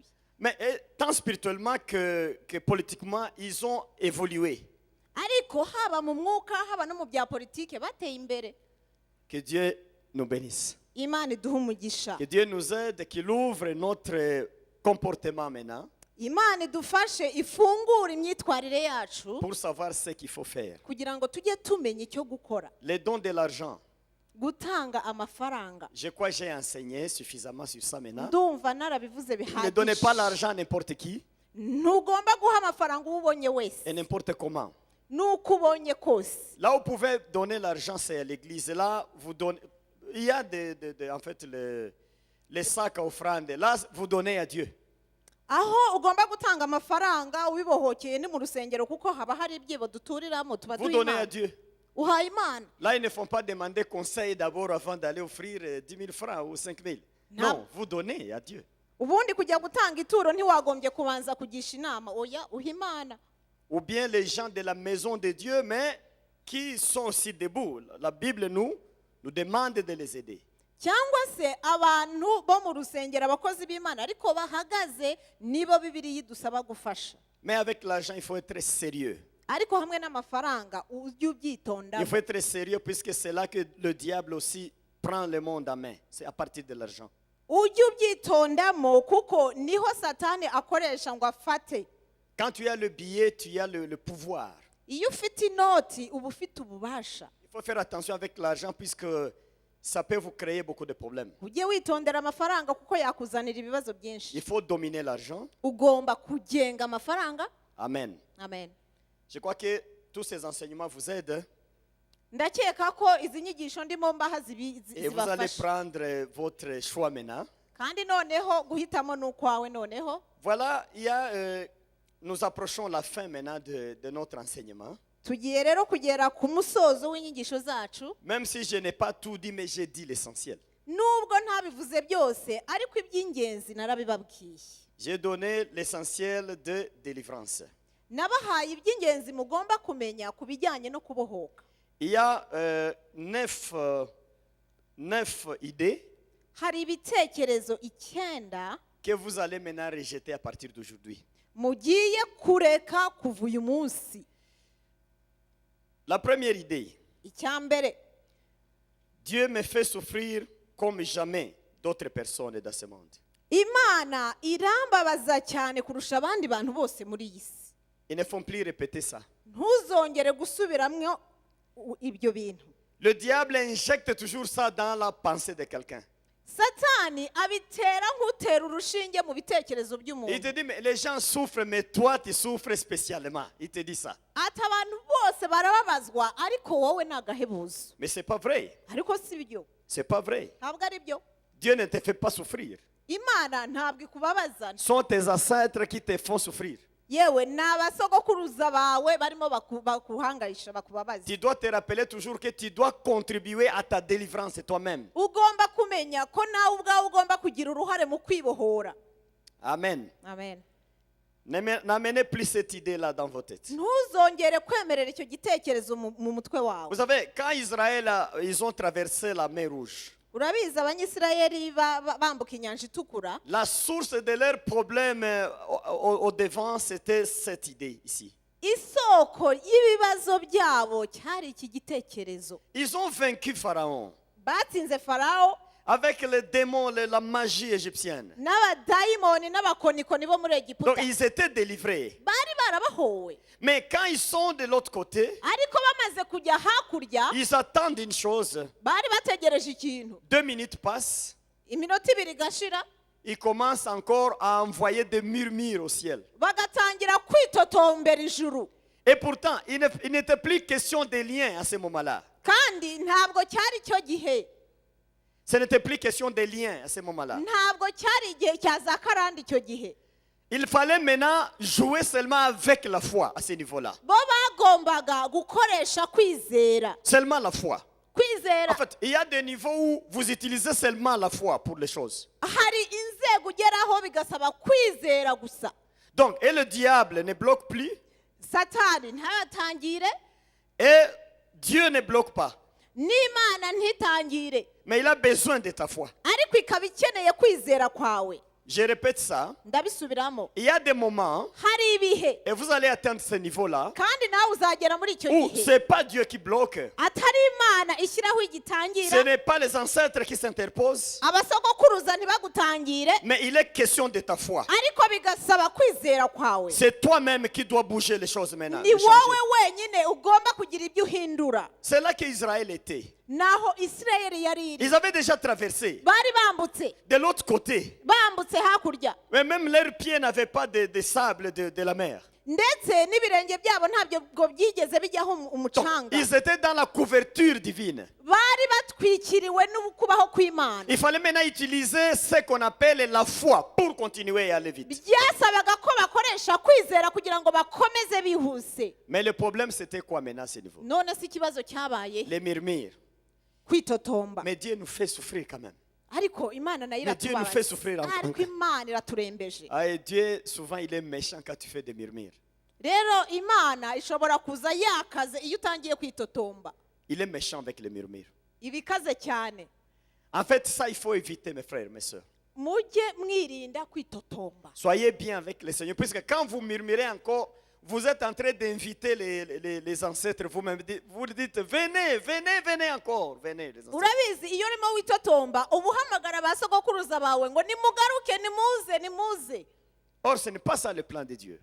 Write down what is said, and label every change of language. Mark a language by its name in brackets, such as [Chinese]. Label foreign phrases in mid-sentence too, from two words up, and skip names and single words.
[French] Mais tant spirituellement que politiquement, ils ont évolué. [Kinyarwanda] Ariko haba mu mwuka haba no mu bya politike bateye imbere. [French] Que Dieu nous bénisse. [Kinyarwanda] Imana iduhe umugisha. [French] Que Dieu nous aide, qu'il ouvre notre comportement maintenant [Kinyarwanda] Imana idufashe ifungura imyitwarire yacu [French] pour savoir ce qu'il faut faire. [Kinyarwanda] kugira ngo tujye tumenya icyo gukora. [French] Les dons de l'argent. [Kinyarwanda] Gutanga amafaranga. [French] Je crois que j'ai enseigné suffisamment sur ça maintenant. [Kinyarwanda] Ndumva narabivuze [French] Ne donnez pas [Kinyarwanda] bihagije. [French] l'argent à n'importe qui [Kinyarwanda] Ntugomba guha amafaranga uwo ubonye wese. [French] et n'importe comment. [Kinyarwanda] Nuko ubonye kose. [French] Là où vous pouvez donner l'argent, c'est à l'église. Là, vous donnez. Il y a en fait les sacs à offrande. Là, vous donnez à Dieu. [Kinyarwanda] Aho ugomba gutanga amafaranga ubibohokeye ni mu rusengero kuko haba hari ibyibo duturiramo tuba [French] Vous donnez à [Kinyarwanda] duhimana. [French] Dieu. [Kinyarwanda] Uhaye Imana. [French] Là, ils ne font pas demander conseil d'abord avant d'aller offrir 10 000 francs ou 5 000. Non. Non, vous donnez à Dieu. [Kinyarwanda] Ubundi kujya gutanga ituro ntiwagombye kubanza kugisha inama, oya uha Imana. [French] Ou bien les gens de la maison de Dieu, mais qui sont aussi debout. La Bible nous demande de les aider. [Kinyarwanda] Cyangwa se abantu bo mu rusengero abakozi b'Imana ariko bahagaze nibo Bibiliya idusaba gufasha. [French] Mais avec l'argent, il faut être sérieux. [Kinyarwanda] Ariko hamwe n'amafaranga ujye ubyitonda. [French] Il faut être sérieux puisque c'est là que le diable aussi prend le monde en main. C'est à partir de l'argent. [Kinyarwanda] Ujye ubyitondamo kuko niho Satani akoresha ngo afate. [French] Quand tu as le billet, tu as le pouvoir. [Kinyarwanda] Iyo ufite inoti uba ufite ububasha. [French] Il faut faire attention avec l'argent puisque ça peut vous créer beaucoup de problèmes. [Kinyarwanda] Ujye witondera amafaranga kuko yakuzanira ibibazo byinshi. [French] Il faut dominer l'argent. [Kinyarwanda] Ugomba kugenga amafaranga. [French] Amen. [Kinyarwanda] Amen. [French] Je crois que tous ces enseignements vous aident [Kinyarwanda] Ndakeka ko izi nyigisho ndimo mbaha [French] et vous allez [Kinyarwanda] zibafasha. [French] prendre votre choix maintenant. [Kinyarwanda] Kandi noneho guhitamo n'ukwawe noneho. [French] Voilà, nous approchons la fin maintenant de notre enseignement. [Kinyarwanda] Tugiye rero kugera ku musozo w'inyigisho zacu. [French] Même si je n'ai pas tout dit, mais j'ai dit l'essentiel. [Kinyarwanda] Nubwo ntabivuze byose ariko iby'ingenzi narabibabwiye. [French] J'ai donné l'essentiel de délivrance. [Kinyarwanda] Nabahaye iby'ingenzi mugomba kumenya ku bijyanye no kubohoka. [French] Il y a 9 idées [Kinyarwanda] Hari ibitekerezo 9 [French] que vous allez maintenant rejeter à partir d'aujourd'hui. [Kinyarwanda] mugiye kureka kuva uyu munsi. [French] La première idée, [Kinyarwanda] Icyambere, [French] Dieu me fait souffrir comme jamais d'autres personnes dans ce monde. [Kinyarwanda] Imana irambabaza cyane kurusha abandi bantu bose muri iyi si. [French] Ils ne font plus répéter ça. [Kinyarwanda] Ntuzongere gusubiramwo ibyo bintu. [French] Le diable injecte toujours ça dans la pensée de quelqu'un. [Kinyarwanda] Satani abitera nk'utera urushinge mu bitekerezo [French] Il [Kinyarwanda] by'umuntu. [French] te dit, mais les gens souffrent, mais toi, tu souffres spécialement. Il te dit ça. [Kinyarwanda] Ati abantu bose barababazwa ariko wowe ni agahebuzo. [French] Mais ce n'est pas vrai. [Kinyarwanda] Ariko si byo. [French] Ce n'est pas vrai. [Kinyarwanda] Ntabwo ari byo. [French] Dieu ne te fait pas souffrir. [Kinyarwanda] Imana ntabwo ikubabaza. [French] Ce sont tes ancêtres qui te font souffrir. [Kinyarwanda] Yewe ni abasogokuruza bawe barimo bakuhangayisha bakubabaza. [French] Tu dois te rappeler toujours que tu dois contribuer à ta délivrance toi-même. [Kinyarwanda] Ugomba kumenya ko nawe ubwawe ugomba kugira uruhare mu kwibohora. [French] Amen. [Kinyarwanda] Amen. [French] N'amenez plus cette idée-là dans vos têtes. [Kinyarwanda] Ntuzongere kwemerera icyo gitekerezo mu mutwe wawe. [French] Vous savez, quand Israël, ils ont traversé la mer Rouge, [Kinyarwanda] Urabizi abanyisirayeli bambuka inyanja itukura. [French] la source de leurs problèmes au devant, c'était cette idée ici. [Kinyarwanda] Isoko y'ibibazo byabo cyari iki gitekerezo. [French] Ils ont vaincu Pharaon. [Kinyarwanda] Batsinze Farawo. [French] avec les démons, la magie égyptienne. [Kinyarwanda] n'abadayimoni n'abakonikoni bo muri [French] Donc [Kinyarwanda] egiputa [French] ils étaient délivrés. [Kinyarwanda] bari barabahowe [French] Mais quand ils sont de l'autre côté, [Kinyarwanda] ariko bamaze kujya hakurya [French] ils attendent une chose. [Kinyarwanda] bari bategereje ikintu [French] 2 minutes passent. [Kinyarwanda] iminota ibiri igashira [French] Ils commencent encore à envoyer des murmures au ciel. [Kinyarwanda] bagatangira kwitotombera ijuru [French] Et pourtant, il n'était plus question de liens à ce moment-là. [Kinyarwanda] kandi ntabwo cyari cyo gihe [French] Ce n'était plus question de liens à ce moment-là. [Kinyarwanda] ntabwo cyari igihe cya za karande icyo gihe [French] Il fallait maintenant jouer seulement avec la foi à ce niveau-là. [Kinyarwanda] bo bagombaga gukoresha kwizera [French] Seulement la foi. [Kinyarwanda] kwizera [French] En fait, il y a des niveaux où vous utilisez seulement la foi pour les choses. [Kinyarwanda] hari inzego ugeraho bigasaba kwizera gusa [French] Donc, et le diable ne bloque plus, [Kinyarwanda] satani ntatangire [French] et Dieu ne bloque pas. [Kinyarwanda] n'imana ntitangire [French] Mais il a besoin de ta foi. [Kinyarwanda] ariko ikaba ikeneye kwizera kwawe [French] Je répète ça. [Kinyarwanda] ndabisubiramo [French] Il y a des moments, [Kinyarwanda] hari ibihe [French] et vous allez atteindre ce niveau-là, [Kinyarwanda] kandi nawe uzagera muri icyo [French] où [Kinyarwanda] gihe [French] ce n'est pas Dieu qui bloque. [Kinyarwanda] atari imana ishyiraho [French] Ce [Kinyarwanda] igitangira [French] n'est pas les ancêtres qui s'interposent. [Kinyarwanda] abasogokuruza ntibagutangire [French] Mais il est question de ta foi. [Kinyarwanda] ariko bigasaba kwizera kwawe [French] C'est toi-même qui dois bouger les choses maintenant. [Kinyarwanda] ni [French] de changer. [Kinyarwanda] wowe wenyine ugomba kugira ibyo uhindura [French] C'est là qu'Israël était. [Kinyarwanda] naho isirayeli yari iri [French] Ils avaient déjà traversé. [Kinyarwanda] bari bambutse [French] De l'autre côté. [Kinyarwanda] bambutse hakurya [French] Mais même leurs pieds n'avaient pas de sable de la mer. [Kinyarwanda] ndetse n'ibirenge byabo ntabwo byigeze bijyaho [French] Donc, [Kinyarwanda] umucanga [French] ils étaient dans la couverture divine. [Kinyarwanda] bari batwikiriwe n'ukubaho kw'imana [French] Il fallait maintenant utiliser ce qu'on appelle la foi pour continuer à aller vite. [Kinyarwanda] byasabaga ko bakoresha kwizera kugira ngo bakomeze bihuse [French] Mais le problème, c'était quoi maintenant à ce niveau? [Kinyarwanda] none si ikibazo cyabaye [French] Les murmures. [Kinyarwanda] kwitotomba [French] Mais Dieu nous fait souffrir quand même. [Kinyarwanda] ariko imana nayo [French] Mais Dieu nous fait [Kinyarwanda] iratubabaza [French] souffrir encore. [Kinyarwanda] ariko imana iraturembeje [French] Ah, et Dieu, souvent, il est méchant quand tu fais des murmures. [Kinyarwanda] rero imana ishobora kuza yakaze iyo utangiye kwitotomba [French] Il est méchant avec les murmures. [Kinyarwanda] ibikaze cyane [French] En fait, ça, il faut éviter, mes frères, mes soeurs. [Kinyarwanda] mujye mwirinda kwitotomba [French] Soyez bien avec le Seigneur. Puisque quand vous murmurez encore, vous êtes en train d'inviter les ancêtres. Vous dites, venez, venez, venez encore. Venez, les ancêtres. [Kinyarwanda] urabizi iyo urimo witotomba uba uhamagara ba sogokuruza bawe ngo nimugaruke nimuze nimuze [French] Or, ce n'est pas ça le plan de Dieu.